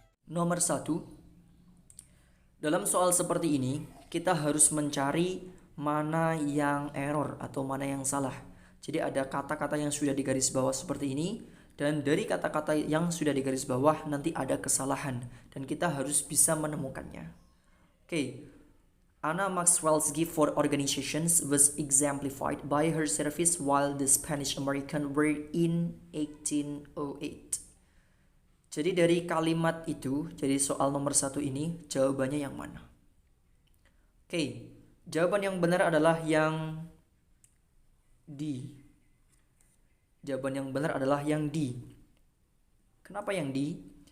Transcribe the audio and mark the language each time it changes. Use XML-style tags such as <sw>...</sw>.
<id>Nomor 1. Dalam soal seperti ini, kita harus mencari mana yang error atau mana yang salah. Jadi ada kata-kata yang sudah digaris bawah seperti ini, dan dari kata-kata yang sudah digaris bawah nanti ada kesalahan, dan kita harus bisa menemukannya.</id> <en>Oke, Anna Maxwell's gift for organizations was exemplified by her service while the Spanish-American were in 1808.</en> <id>Jadi dari kalimat itu, jadi soal nomor 1 ini, jawabannya yang mana? Oke, jawaban yang benar adalah yang D. Jawaban yang benar adalah yang D. Kenapa yang D?</id>